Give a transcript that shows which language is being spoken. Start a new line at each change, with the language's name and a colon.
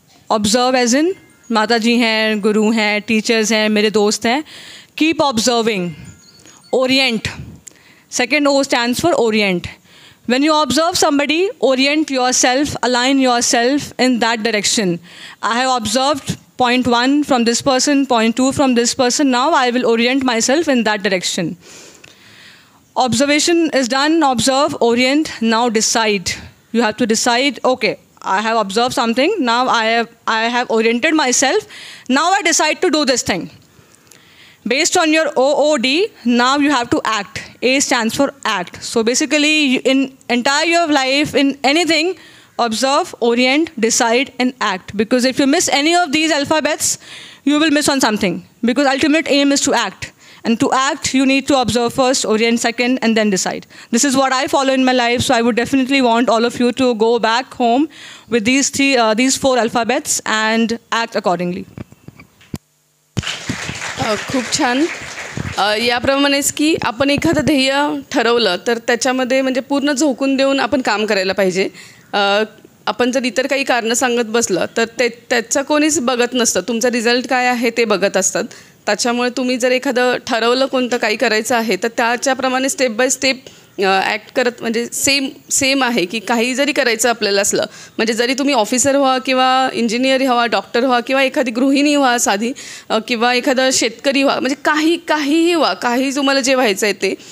Hindi: Observe as in माता जी हैं, गुरु हैं, टीचर्स हैं, मेरे दोस्त हैं.
English: Keep observing. Orient, second O stands for orient. When you observe somebody, orient yourself, align yourself in that direction. I have observed point 1 from this person, point 2 from this person. Now I will orient myself in that direction. Observation is done, observe, orient, now decide. You have to decide, okay, I have observed something, now I have oriented myself, now I decide to do this thing. Based on your OOD, now you have to act. A stands for act. So basically, in entire your life, in anything, observe, orient, decide, and act. Because if you miss any of these alphabets, you will miss on something. Because ultimate aim is to act. And to act, you need to observe first, orient second, and then decide. This is what I follow in my life. So I would definitely want all of you to go back home with these 4 alphabets and act accordingly.
Marathi: खूप छान. याप्रमाणेच की आपण एखादं ध्येय ठरवलं तर त्याच्यामध्ये म्हणजे पूर्ण झोकून देऊन आपण काम करायला पाहिजे. आपण जर इतर काही कारणं सांगत बसलं तर त्याचं कोणीच बघत नसतं, तुमचा रिझल्ट काय आहे ते बघत असतात. त्याच्यामुळे तुम्ही जर एखादं ठरवलं कोणतं काही करायचं आहे तर त्याच्याप्रमाणे स्टेप बाय स्टेप ॲक्ट करत, म्हणजे सेम आहे की काही जरी करायचं आपल्याला असलं, म्हणजे जरी तुम्ही ऑफिसर व्हा किंवा इंजिनियर व्हा, डॉक्टर व्हा किंवा एखादी गृहिणी व्हा साधी, किंवा एखादा शेतकरी व्हा, म्हणजे काहीही व्हा, काही तुम्हाला जे व्हायचं आहे ते.